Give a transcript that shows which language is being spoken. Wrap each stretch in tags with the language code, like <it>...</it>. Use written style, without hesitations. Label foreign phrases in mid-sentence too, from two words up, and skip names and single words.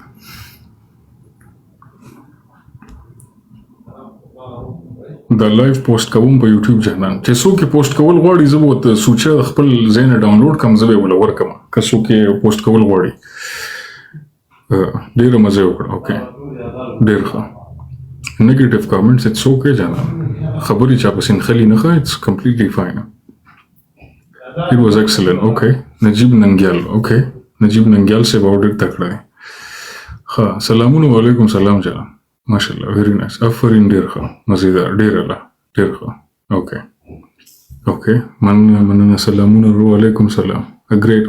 <ps>دا</ps> <en>live post</en> <ps>کوم په یوټیوب چینل، چې څوک یې پوسټ کول غواړي زه به ورته سوچه خپل ځای نه ډاونلوډ کړم، زه به یې ورله ورکړم که څوک یې پوسټ کول غواړي. ډېره مزه یې وکړه. اوکې، ډېر ښه.</ps> <en>negative comments it's okay</en> <ps>جانان، خبرې چا پسې نښلي نه ښه،</ps> <en>it's completely fine. It was excellent. Okay. نجیب ننګیال. Okay.</en> <ps>نجیب ننګیال صاحب او ډېر تکړه دی. ښه، سلامونه. وعلیکم سلام جانان. ماشاءالله،</ps> <en>very nice.</en> <ps>آفرین، ډېر ښه، مزېدار، ډېر اعلی، ډېر ښه. اوکې اوکې، مننه. سلامونه. وعلیکم سلام. ګریټ.</ps>